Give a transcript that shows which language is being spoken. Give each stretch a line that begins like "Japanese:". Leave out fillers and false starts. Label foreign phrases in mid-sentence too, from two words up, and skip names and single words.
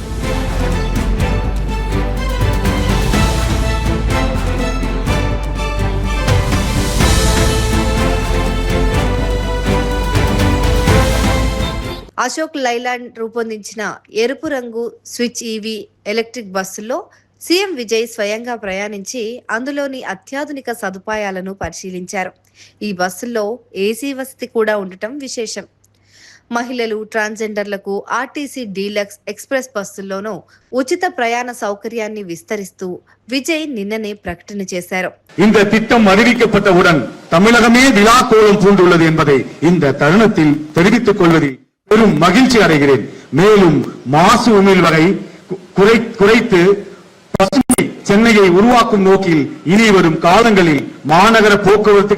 Telugu: అశోక్ లైలాండ్ రూపొందించిన ఎరుపు రంగు స్విచ్ ఈవీ ఎలక్ట్రిక్ బస్సుల్లో సీఎం విజయ్ స్వయంగా ప్రయాణించి అందులోని అత్యాధునిక సదుపాయాలను పరిశీలించారు. ఈ బస్సుల్లో ఏసీ వసతి కూడా ఉండటం విశేషం. మహిళలు, ట్రాన్స్జెండర్లకు ఆర్టీసీ డీలక్స్ ఎక్స్ప్రెస్ బస్సుల్లోనూ ఉచిత ప్రయాణ సౌకర్యాన్ని విస్తరిస్తూ విజయ్ నిన్ననే ప్రకటన చేశారు.
Tamil: இந்த திட்டம் அறிவிக்கப்பட்டவுடன் தமிழகமே விழாக்கோலம் பூண்டுள்ளது என்பதை இந்த தருணத்தில் தெரிவித்துக் கொள்வதில் பெரும் மகிழ்ச்சி அடைகிறேன். மேலும் மாசு உமிழ்வதை குறைத்து பசுமை சென்னையை உருவாக்கும் நோக்கில் இனி வரும் காலங்களில் மாநகர போக்குவரத்து